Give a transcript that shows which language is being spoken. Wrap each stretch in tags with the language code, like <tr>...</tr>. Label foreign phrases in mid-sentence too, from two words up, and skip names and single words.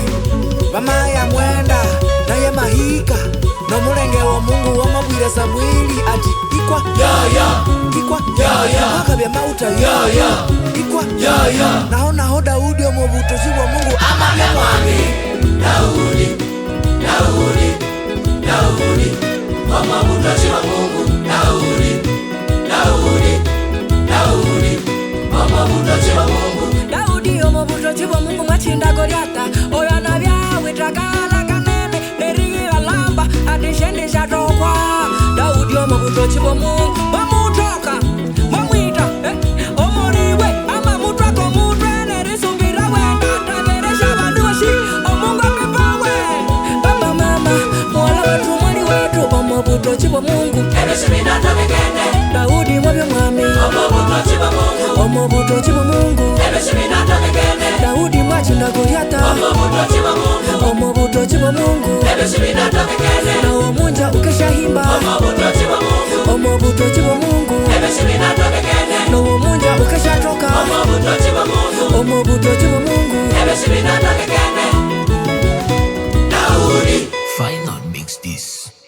<shr>Mama ayamwenda naye mahika no mulenge wa Mungu wa mabwira Samweli ati ikwa ikwa wakabya mauta ikwa naho Daudi omubutochi wa Mungu amabya mwami. Daudi, Daudi, Daudi. Wamabutochi wa Mungu. Daudi, Daudi, Daudi. Wamabutochi wa Mungu. Daudi omubutochi wa Mungu mwachinda Goliata. Oyo anabyawe takala kanene nerigira lamba atishende shatokwa. Daudi omubutochi wa Mungu bamutoka bamwita omuriwe ama mutwako mutwe nerisumbira wenda taberesha bandu bashi omungu apipawe. Baba mama mwala wetu mwali wetu omubutochi wa Mungu. Ebishibinata bigende. Daudi mwabya mwami. Wamabutochi wa Mungu. Omubutochi wa Mungu. Ebishibinata bigende. Daudi mwachinda Goliata. Wamabutochi wa Mungu. Omubutochi wa Mungu. Ebishibinata bigende. Na omunja ukeshahimba. Wamabutochi wa Mungu. Omubutochi wa Mungu. Ebishibinata bigende. Na omunja ukeshatoka. Wamabutochi wa Mungu. Omubutochi wa Mungu. Ebishibinata bigende. Daudi.</shr> <en>Final mix this.</en>